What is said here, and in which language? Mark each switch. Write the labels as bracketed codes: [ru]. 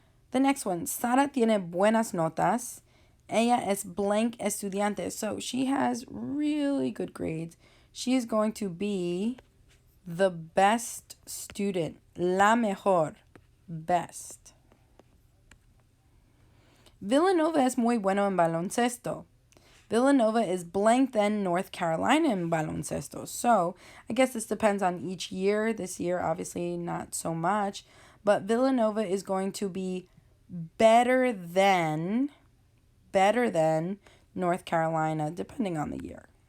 [en] The next one, [es] Sara tiene buenas notas. Ella es blank estudiante. [en] So she has really good grades. She is going to be the best student. [es] La mejor. Best. Villanova es muy bueno en baloncesto. [en] Villanova is blank than North Carolina in baloncesto. So I guess this depends on each year. This year, obviously, not so much. But Villanova is going to be better than North Carolina, depending on the year.